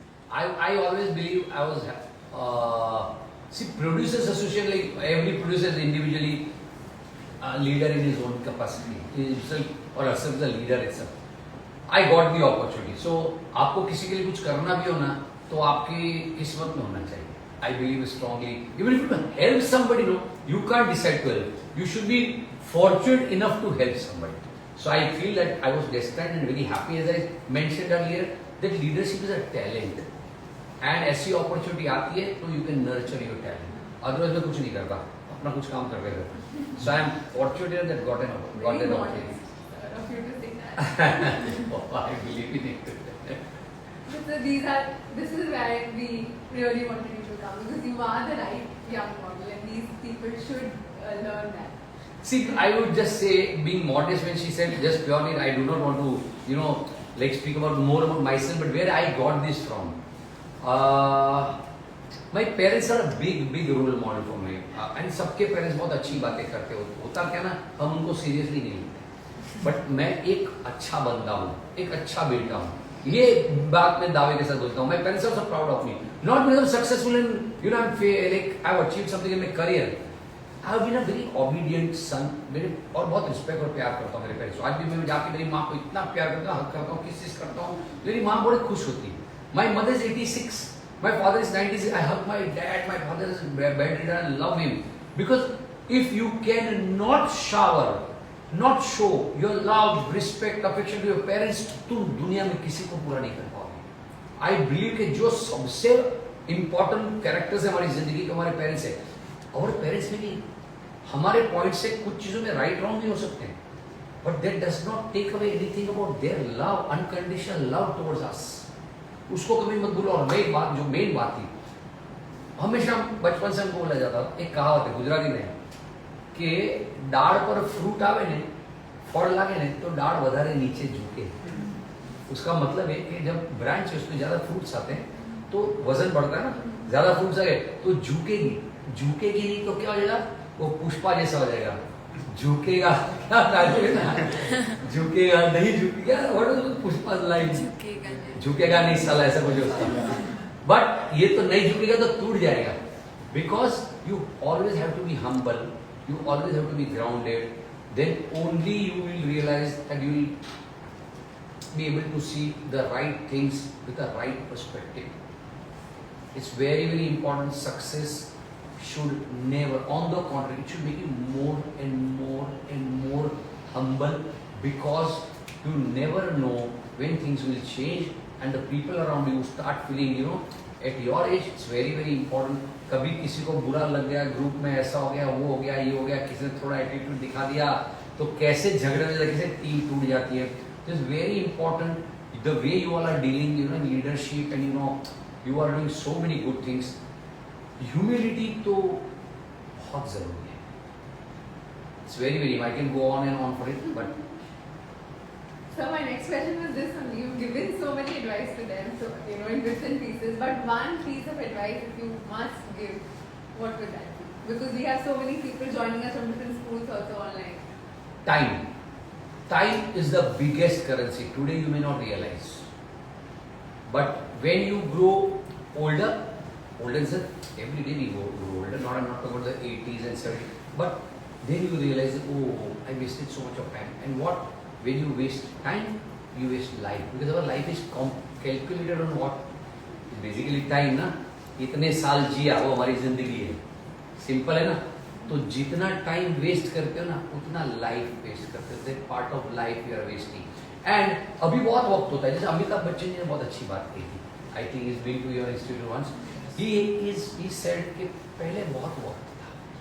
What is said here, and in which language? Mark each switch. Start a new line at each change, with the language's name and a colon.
English: I always believe I was see, producers association, like every producer is individually a leader in his own capacity, himself or herself is a leader itself. I got the opportunity.
Hindi: So आपको किसी के लिए कुछ करना भी हो ना, तो आपकी किस्मत में होना चाहिए.
English: I believe strongly. Even if you help somebody, no, you can't decide to help. You should be fortunate enough to help somebody. So I feel that I was destined and very happy, as I mentioned earlier, that leadership is a talent. And
Hindi: ऐसी opportunity आती है तो
English: you can nurture your talent.
Hindi: Otherwise मैं कुछ नहीं करता, अपना कुछ काम कर रहे थे.
English: So I am fortunate that got an opportunity. Of you to say that. Oh, I believe in it. So this is where we really wanted you to come, because you are the right young model, and these people should learn that. See, I would just say, being modest, when she said just purely, I do not want to, like speak more about myself, but where I got this from. My parents are a big role model for me,
Hindi: and सबके parents बहुत अच्छी बातें करते होता क्या ना, हम उनको seriously नहीं लेते. But मैं एक अच्छा बंदा हूँ, एक अच्छा बेटा हूँ. ये बात मैं दावे के साथ बोलता हूँ.
English: My parents are so proud of me, not because I'm successful in, I've achieved something in my career. I have been a very obedient son.
Hindi: मेरे और बहुत रिस्पेक्ट और प्यार करता हूँ मेरे पेरेंट्स. आज भी मैं जाके मेरी माँ को इतना प्यार करता हूँ, हक करता हूँ, किस चीज करता हूँ, मेरी माँ बड़ी खुश होती है.
English: My mother is 86. My father is 96. I hug my dad. My father is bedridden. I love him. Because if you can not show your love, respect, affection to your parents,
Hindi: तुम दुनिया में किसी को पूरा नहीं कर पाओगे.
English: I believe
Hindi: कि जो सबसे important characters है हमारी जिंदगी के हमारे parents है. और parents में भी हमारे point से कुछ चीजों में right wrong नहीं हो सकते हैं.
English: But that does not take away anything about their love, unconditional love towards us.
Hindi: उसको कभी मत भूलो. और मेन बात, जो मेन बात थी, हमेशा बचपन से हमको बोला जाता, एक कहावत है गुजराती में कि
Gujarati: डाળ पर फ्रूट आवे ने, फल लागे ने, तो डाળ વધારે नीचे झुके.
Hindi: उसका मतलब है कि जब ब्रांच है उसमें ज्यादा फ्रूट्स आते हैं तो वजन बढ़ता है ना, ज्यादा फ्रूट्स आ गए तो झुकेगी नहीं तो क्या हो जाएगा, वो पुष्पा जैसा हो जाएगा. झुकेगा झुकेगा नहीं झुकेगा, पुष्पा लाइन झुकेगा नहीं साला, ऐसा कुछ होता है. बट ये तो नहीं झुकेगा तो टूट जाएगा.
English: Because you always have to be humble, you always have to be grounded, then only you will realise that you will be able to see the right things with the right perspective. It's very, very important. Success should never, on the contrary, it should make you more and more and more humble, because you never know when things will change and the people around you start feeling, you know, at your age, it's very, very important.
Hindi: कभी किसी को बुरा लग गया, group में ऐसा हो गया, वो हो गया, ये हो गया, किसी ने थोड़ा एटीट्यूड दिखा दिया, तो कैसे झगड़े में कैसे टीम टूट जाती है.
English: It is very important the way you all are dealing, you know, in leadership, and you know, you are doing so many good things.
Hindi: Humility तो बहुत जरूरी है.
English: It's very, very. I can go on and on for it, but. So my next question was this: you've given so many advice to them, so you know, in bits and pieces. But one piece of advice, if you must give, what would that be? Because we have so many people joining us from different schools also online. Time. Time is the biggest currency. Today you may not realize, but when you grow older is every day we grow older. Not, I'm not talking about the 80s and 70s, but then you realize that, oh, I wasted so much of time. And what? When you waste time, you waste life, because our life is calculated on what? Basically time ना.
Hindi: इतने साल जिया वो हमारी जिंदगी है. Simple है ना. तो जितना टाइम वेस्ट करते हो ना, उतना लाइफ वेस्ट करते हो.
English: That part of life you are wasting.
Hindi: And अभी बहुत वक्त होता है, जैसे अमिताभ बच्चन जी ने बहुत अच्छी बात कही थी.
English: I think is been to your institute once. He said
Hindi: कि पहले बहुत वक्त था.